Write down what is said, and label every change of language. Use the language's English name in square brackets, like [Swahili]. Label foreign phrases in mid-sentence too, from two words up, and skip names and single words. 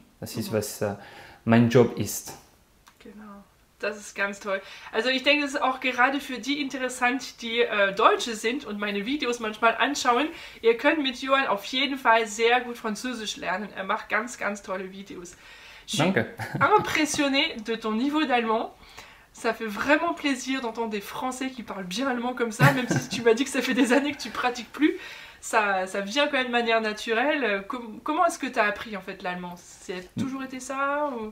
[German] Das ist, was mein Job ist. Das ist ganz toll. Also ich denke, es ist auch gerade für die interessant, die Deutsche sind und meine Videos manchmal anschauen. Ihr könnt mit Johan auf jeden Fall sehr gut Französisch lernen. Er macht ganz, ganz tolle Videos. [French] Je suis impressionnée de ton niveau d'allemand. Ça fait vraiment plaisir d'entendre des Français qui parlent bien allemand comme ça, même si tu m'as dit que ça fait des années que tu pratiques plus. Ça vient quand même de manière naturelle. Comment est-ce que tu as appris en fait l'allemand? C'est toujours été ça ou...